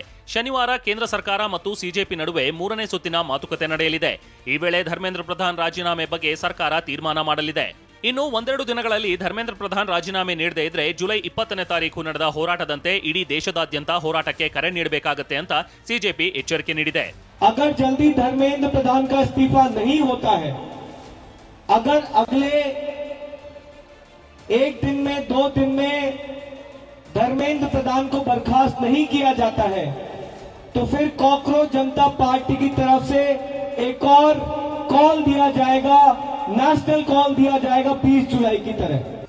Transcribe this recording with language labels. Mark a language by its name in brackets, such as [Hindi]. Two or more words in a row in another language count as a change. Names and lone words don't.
[Kannada] ಶನಿವಾರ ಕೇಂದ್ರ ಸರ್ಕಾರ ಮತ್ತು ಸಿಜೆಪಿ ನಡುವೆ 3ನೇ ಸುತ್ತಿನ ಮಾತುಕತೆ ನಡೆಯಲಿದೆ. ಈ ವೇಳೆ ಧರ್ಮೇಂದ್ರ ಪ್ರಧಾನ್ ರಾಜೀನಾಮೆ ಬಗ್ಗೆ ಸರ್ಕಾರ ತೀರ್ಮಾನ ಮಾಡಲಿದೆ. ಇನ್ನು 1-2 ದಿನಗಳಲ್ಲಿ ಧರ್ಮೇಂದ್ರ ಪ್ರಧಾನ್ ರಾಜೀನಾಮೆ ನೀಡದೇ ಇದ್ರೆ ಜುಲೈ 20ನೇ ತಾರೀಕು ನಡೆದ ಹೋರಾಟದಂತೆ ಇಡೀ ದೇಶದಾದ್ಯಂತ ಹೋರಾಟಕ್ಕೆ ಕರೆ ನೀಡಬೇಕಾಗುತ್ತೆ ಅಂತ ಸಿಜೆಪಿ ಎಚ್ಚರಿಕೆ ನೀಡಿದೆ. [Hindi] अगर जल्दी धर्मेंद्र प्रधान का इस्तीफा नहीं होता है, अगर अगले 1 दिन में 2 दिन में धर्मेंद्र प्रधान को बर्खास्त नहीं किया जाता है, तो फिर कॉकरोच जनता पार्टी की तरफ से एक और कॉल दिया जाएगा, [English] national call [Hindi] दिया जाएगा 20 जुलाई की तरह.